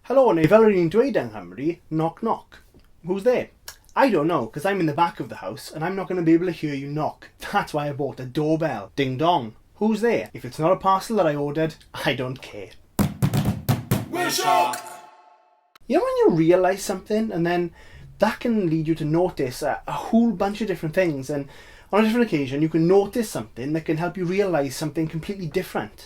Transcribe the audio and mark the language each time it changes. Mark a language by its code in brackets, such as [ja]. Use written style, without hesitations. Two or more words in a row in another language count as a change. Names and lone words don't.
[cy] Hello, neu fel rydyn ni'n dweud yng Nghymru, [en] knock knock. Who's there? I don't know, because I'm in the back of the house and I'm not going to be able to hear you knock. That's why I bought a doorbell. Ding dong. Who's there? If it's not a parcel that I ordered, I don't care. WELSH! You know when you realise something and then that can lead you to notice a whole bunch of different things, and on a different occasion you can notice something that can help you realise something completely different.